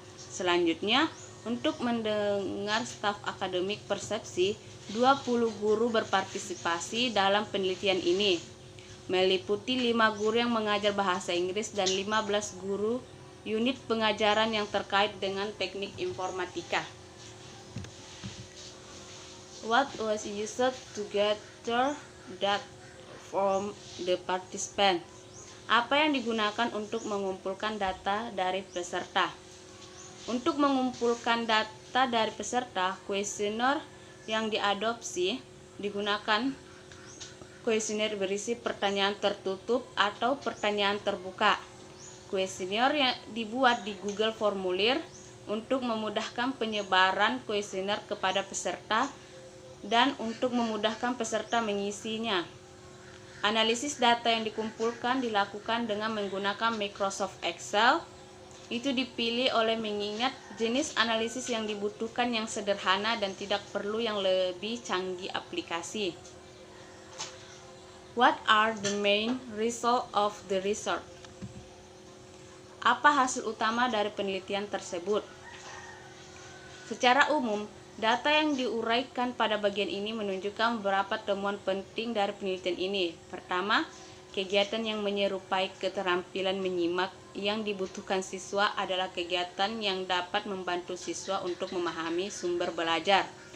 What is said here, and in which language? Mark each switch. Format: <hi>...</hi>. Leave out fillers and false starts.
<id>Selanjutnya, untuk mendengar staf akademik persepsi, 20 guru berpartisipasi dalam penelitian ini, meliputi 5 guru yang mengajar bahasa Inggris dan 15 guru unit pengajaran yang terkait dengan teknik informatika.</id> <en>What was used to gather data from the participant?</en> <id>Apa yang digunakan untuk mengumpulkan data dari peserta? Untuk mengumpulkan data dari peserta, kuesioner yang diadopsi digunakan kuesioner berisi pertanyaan tertutup atau pertanyaan terbuka. Kuesioner yang dibuat di Google Formulir untuk memudahkan penyebaran kuesioner kepada peserta dan untuk memudahkan peserta mengisinya. Analisis data yang dikumpulkan dilakukan dengan menggunakan Microsoft Excel. Itu dipilih oleh mengingat jenis analisis yang dibutuhkan yang sederhana dan tidak perlu yang lebih canggih aplikasi.</id> <en>What are the main results of the research?</en> <id>Apa hasil utama dari penelitian tersebut? Secara umum, data yang diuraikan pada bagian ini menunjukkan beberapa temuan penting dari penelitian ini. Pertama, kegiatan yang menyerupai keterampilan menyimak yang dibutuhkan siswa adalah kegiatan yang dapat membantu siswa untuk memahami sumber belajar.</id>